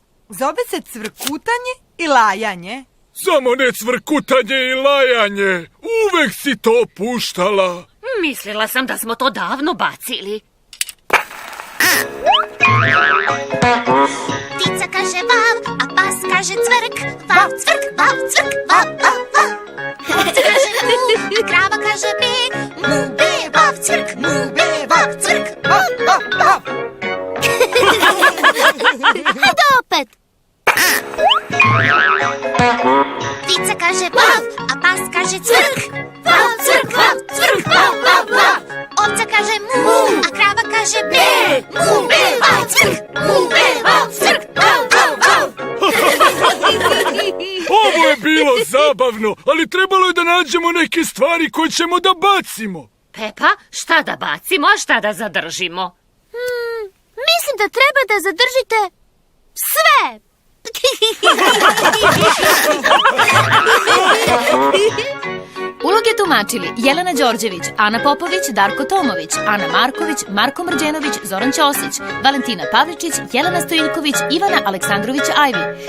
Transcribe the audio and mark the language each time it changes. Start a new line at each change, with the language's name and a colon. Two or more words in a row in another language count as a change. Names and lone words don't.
Serbian: Zove se cvrkutanje i lajanje. Samo ne cvrkutanje i lajanje. Uvek si to puštala. Mislila sam da smo to davno bacili. Ptica kaže vav, a pas kaže cvrk. Vav, cvrk, vav, cvrk, vav, vav, vav. Ovce kaže mu, a krava kaže be. Mu, be, vav, cvrk, mu, be, vav, cvrk. Vav, vav, vav. Hajde opet. Ptica kaže vav, a pas kaže cvrk. Vav, cvrk, vav, cvrk, vav, vav, vav. Ovca kaže mu, a krava kaže be. Mu, be, vav, cvrk, mu, be, vav, cvrk, vav, vav, vav. Ovo je bilo zabavno, ali trebalo je da nađemo neke stvari koje ćemo da bacimo. Pepa, šta da bacimo, a šta da zadržimo? Mislim da treba da zadržite sve. Uloge tumačili Jelena Đorđević, Ana Popović, Darko Tomović, Ana Marković, Marko Mrđenović, Zoran Ćosić, Valentina Pavličić, Jelena Stojiljković, Ivana Aleksandrović Ajvi.